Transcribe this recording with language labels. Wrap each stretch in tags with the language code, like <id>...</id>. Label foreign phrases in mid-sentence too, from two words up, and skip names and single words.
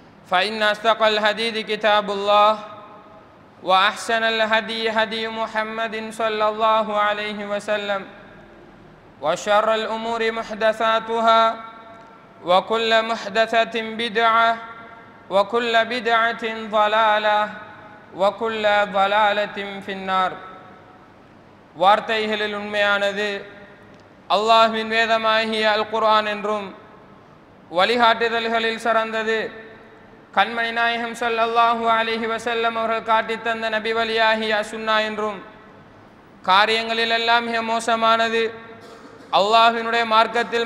<ar>فإن أصدق الحديث كتاب الله وأحسن الهدي هدي محمد صلى الله عليه وسلم وشر الأمور محدثاتها وكل محدثة بدعة وكل بدعة ضلالة وكل ضلالة في النار.</ar> <ta>வார்த்தைகளில் உண்மையானது அல்லாஹ்வின் வேதமாகிய அல் குர்ஆன் என்றும் வழிகாட்டுதல்களில் சிறந்தது கண்மணி நாயகம்</ta> <ar>صلى الله عليه وسلم</ar> <ta>அவர்கள் காட்டித் தந்த நபி வழியாகிய சுன்னா என்றும் காரியங்களில் எல்லாம் மிக மோசமானது அல்லாஹ்வினுடைய மார்க்கத்தில்</ta>